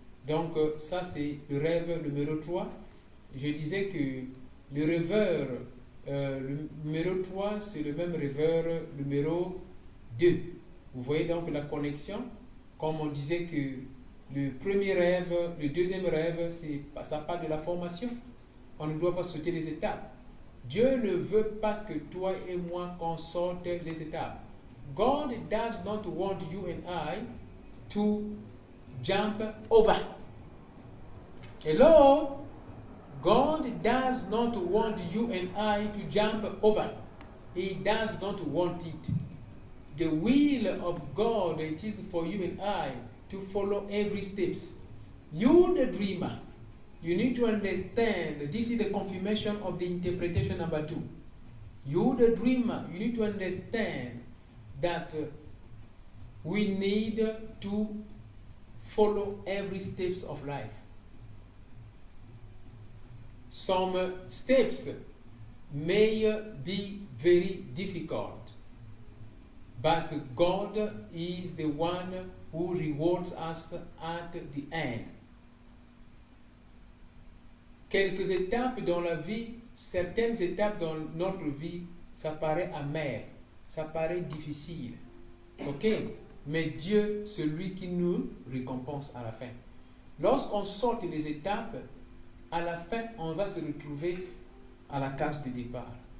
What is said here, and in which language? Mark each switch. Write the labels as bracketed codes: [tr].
[fr] Donc ça c'est le rêve numéro 3. Je disais que le rêveur le numéro 3 c'est le même rêveur numéro 2. Vous voyez donc la connexion. Comme on disait que le premier rêve, le deuxième rêve, ça parle de la formation. On ne doit pas sauter les étapes. Dieu ne veut pas que toi et moi qu'on saute les étapes. [en] God does not want you and I to jump over. Hello? God does not want you and I to jump over. He does not want it. The will of God, it is for you and I to follow every steps. You the dreamer, you need to understand, this is the confirmation of the interpretation number 2. You the dreamer, you need to understand that we need to follow every steps of life. Some steps may be very difficult, but God is the one who rewards us at the end. [fr] Quelques étapes dans la vie, certaines étapes dans notre vie, ça paraît amer, ça paraît difficile. Ok? Mais Dieu, celui qui nous récompense à la fin. Lorsqu'on sort les étapes, à la fin, on va se retrouver à la case de départ.